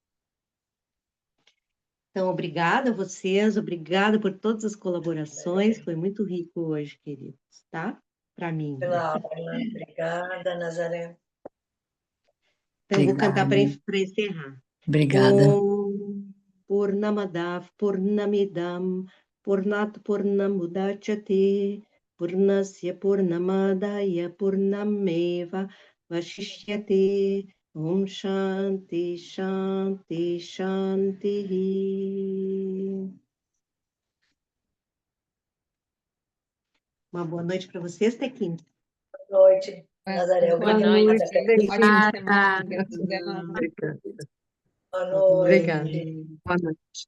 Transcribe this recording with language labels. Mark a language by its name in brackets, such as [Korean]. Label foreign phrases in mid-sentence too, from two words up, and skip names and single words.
[Portuguese] Então, obrigada a vocês, obrigada por todas as colaborações. Foi muito rico hoje, queridos, tá? Para mim. Pela aula. Obrigada, Nazaré. Então, eu vou cantar para Obrigada. encerrar. Obrigada. [Sanskrit] ॐ पूर्णमदः पूर्णमिदम् पूर्णात् पूर्णमुदच्यते पूर्णस्य पूर्णमादाय पूर्णमेव वशिष्यते ॐ शान्तिः शान्तिः शान्तिः. [Portuguese] Uma boa noite para vocês, Tequim. Boa noite, Nazaré. Boa Obrigada. noite. Ótima Obrigada. semana. Gratidão. Boa noite. Obrigada. Boa noite.